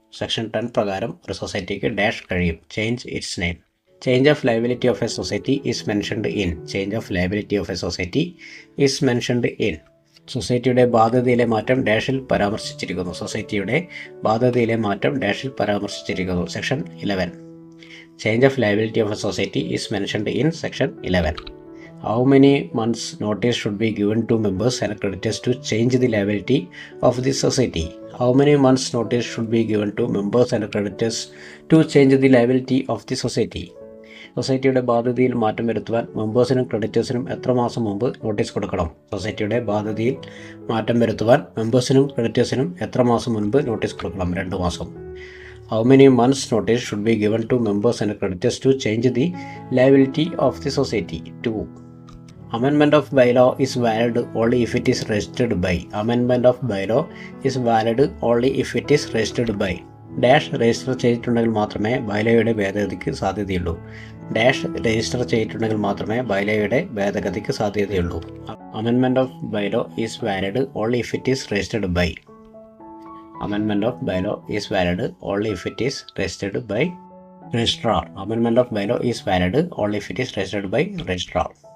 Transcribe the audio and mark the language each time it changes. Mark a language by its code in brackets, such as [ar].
[ml] Section 10 പ്രകാരം ഒരു സൊസൈറ്റിക്ക് ഡാഷ് കഴിയും. [en] Change its name. Change of liability of a society is mentioned in. Change of liability of a society is mentioned in. [ml] സൊസൈറ്റിയുടെ ബാധ്യതയിലെ മാറ്റം ഡാഷിൽ പരാമർശിച്ചിരിക്കുന്നു. സൊസൈറ്റിയുടെ ബാധ്യതയിലെ മാറ്റം ഡാഷിൽ പരാമർശിച്ചിരിക്കുന്നു. Section 11. [en] Change of liability of a society is mentioned in section 11. How many months notice should be given to members and creditors to change the liability of the society? How many months notice should be given to members and creditors to change the liability of the society? [ml] സൊസൈറ്റിയുടെ ബാധ്യതയിൽ മാറ്റം വരുത്തുവാൻ മെമ്പേഴ്സിനും ക്രെഡിറ്റേഴ്സിനും എത്ര മാസം മുമ്പ് notice കൊടുക്കണം? സൊസൈറ്റിയുടെ ബാധ്യതയിൽ മാറ്റം വരുത്തുവാൻ മെമ്പേഴ്സിനും ക്രെഡിറ്റേഴ്സിനും എത്ര മാസം മുൻപ് നോട്ടീസ് കൊടുക്കണം? 2 മാസം. [en] How many months notice should be given to members and creditors to change the liability of the society? 2. Amendment of bylaw is valid only if it is registered by. Amendment of bylaw is valid only if it is registered by. [ml] Dash register ചെയ്തിട്ടുണ്ടെങ്കിൽ മാത്രമേ ബൈലോയുടെ ഭേദഗതിക്ക് സാധ്യതയുള്ളൂ. Dash register ചെയ്തിട്ടുണ്ടെങ്കിൽ മാത്രമേ ബൈലോയുടെ ഭേദഗതിക്ക് സാധ്യതയുള്ളൂ. [en] Amendment of bylaw is valid only if it is registered by. Amendment of bylaw is valid only if it is registered by registrar. Amendment of bylaw is valid only if it is registered by registrar.